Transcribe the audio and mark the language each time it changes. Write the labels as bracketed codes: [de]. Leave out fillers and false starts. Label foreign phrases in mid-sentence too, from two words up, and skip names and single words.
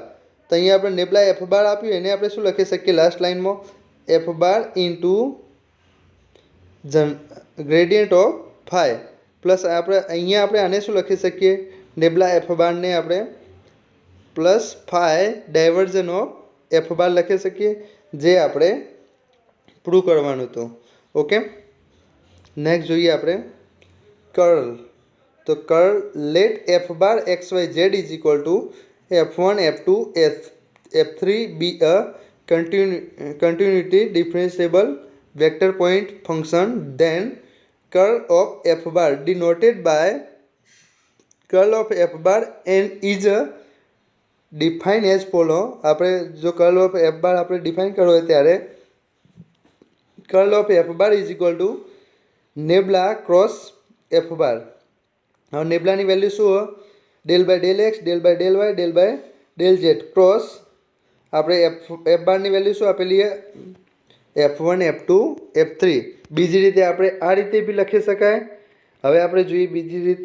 [gu] તો અહીંયા આપણે [en] nabla f bar [gu] આપ્યું એને આપણે શું લખી શકીએ લાસ્ટ લાઇનમાં [en] f bar into gradient of phi plus [gu] આપણે અહીંયા આપણે આને શું લખી શકીએ નેબ્લા એફ બારને આપણે [en] plus phi divergence of f bar [gu] લખી શકીએ જે આપણે પ્રૂવ કરવાનું હતું. ઓકે, નેક્સ્ટ જોઈએ આપણે કર્લ. [en] તો curl let f bar x y z is equal to f1 f2 f3 be a continuity differentiable vector point function, then curl of f bar denoted by curl of f bar and is defined as follow. [gu] આપણે જો [en] curl of f bar [gu] આપણે ડિફાઇન કરવો હોય ત્યારે [en] curl of f bar is equal to nebula cross f bar. [gu] હવે નેબ્લાની વેલ્યુ શું હોય? [en] del by del x del by del y del by del z cross [gu] આપણે એફ બારની વેલ્યુ શું આપેલી છે? F1 F2 F3. બીજી રીતે આપણે આ રીતે બી લખી શકાય. હવે આપણે જોઈએ બીજી રીત.